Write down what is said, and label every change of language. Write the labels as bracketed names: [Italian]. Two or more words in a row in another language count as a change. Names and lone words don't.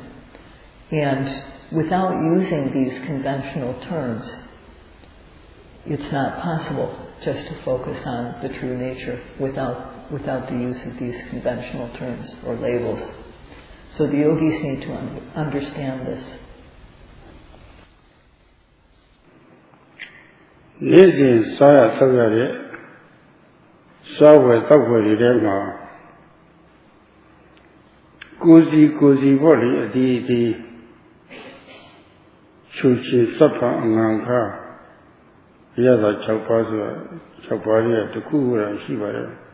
[English] And without using these conventional terms, it's not possible just to focus on the true nature without the use of these conventional terms or labels. So the yogis need to understand this. [Burmese] နေ့စဉ်စားရဆောက်ရတဲ့စားဝယ်တောက်ဝယ်တွေထဲမှာကိုယ်စီပေါ့လေအဒီချူချီစပ်ဖာအငံခါရတာ6ပါးဆိုတာ6ပါးရဲ့တစ်ခုခုတော့ရှိပါတယ်